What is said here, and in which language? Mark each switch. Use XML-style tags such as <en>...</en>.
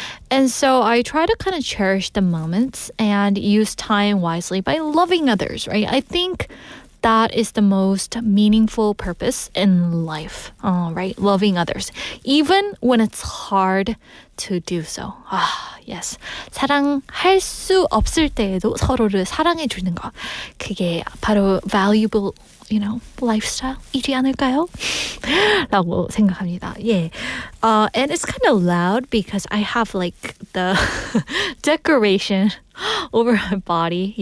<en>And so I try to kind of cherish the moments and use time wisely by loving others, right? I think that is the most meaningful purpose in life, right? Loving others, even when it's hard to do so. Yes.</en> <ko>사랑할 수 없을 때에도 서로를 사랑해 주는 것. 그게 바로 valuable, lifestyle이지 않을까요? 라고 생각합니다.</ko> <en>Yeah. And it's kind of loud because I have like the decoration over my body.</en>